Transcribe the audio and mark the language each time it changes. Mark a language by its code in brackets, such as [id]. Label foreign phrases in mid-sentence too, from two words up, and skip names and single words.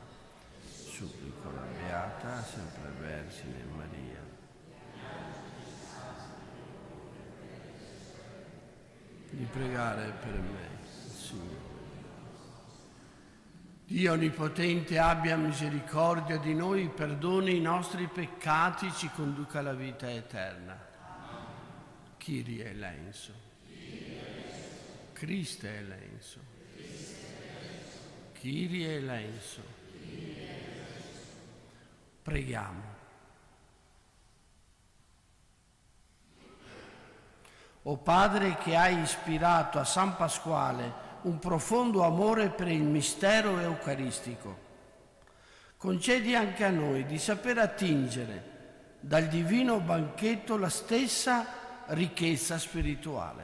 [it] Supplico la Beata sempre Vergine Maria, di pregare per me, Signore. Dio Onnipotente abbia misericordia di noi, perdoni i nostri peccati, ci conduca alla vita eterna. [el] Kyrie eleison. Christe eleison. Kyrie eleison. [it] Preghiamo. O Padre, che hai ispirato a San Pasquale un profondo amore per il mistero eucaristico, concedi anche a noi di saper attingere dal divino banchetto la stessa ricchezza spirituale.